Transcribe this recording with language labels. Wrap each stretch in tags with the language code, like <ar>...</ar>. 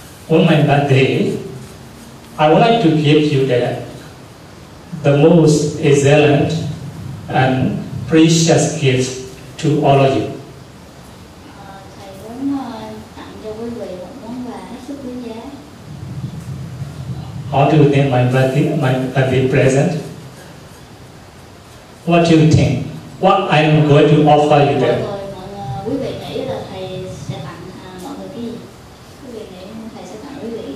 <en>on my birthday, I would like to give you the most excellent and precious gift to all of you.</en> <vi>Thầy muốn tặng cho quý vị một món quà hết sức quý giá.</vi> <en>How do you think my birthday present? What do you think? What I am going to offer you there?</en> <vi>Quý vị nghĩ là thầy sẽ tặng mọi người cái gì? Quý vị nghĩ thầy sẽ tặng quý vị?</vi>